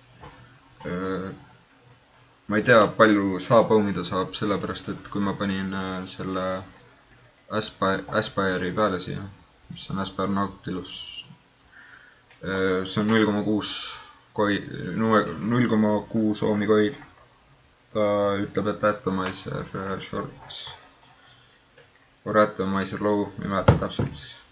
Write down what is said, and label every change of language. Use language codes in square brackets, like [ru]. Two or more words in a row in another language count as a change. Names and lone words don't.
[et] Ma ei tea, palju saabõumida saab, sellepärast et kui ma panin selle Aspire'i peale siia, mis on Aspire Nautilus, see on 0,6 ohmi coil. Ta ütleb, et [en] atomizer short or atomizer low, [et] ei mäleta täpselt.